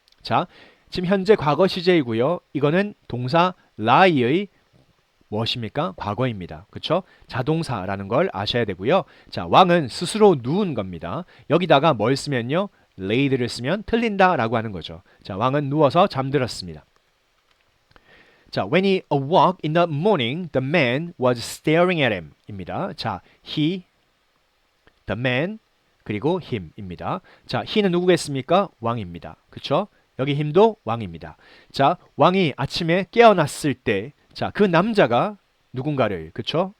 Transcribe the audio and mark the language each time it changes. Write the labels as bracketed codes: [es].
[ko] 자, 지금 현재 과거 시제이고요. 이거는 동사 lie의 무엇입니까? 과거입니다. 그렇죠? 자동사라는 걸 아셔야 되고요. 자, 왕은 스스로 누운 겁니다. 여기다가 뭘 쓰면요? laid를 쓰면 틀린다라고 하는 거죠. 자, 왕은 누워서 잠들었습니다. [en] 자, when he awoke in the morning, the man was staring at him 입니다. [ko] 자, he, the man, 그리고 him입니다. 자, he는 누구겠습니까? 왕입니다. 그쵸? 여기 him도 왕입니다. 자, 왕이 아침에 깨어났을 때, 자, 그 남자가 누군가를, 그쵸?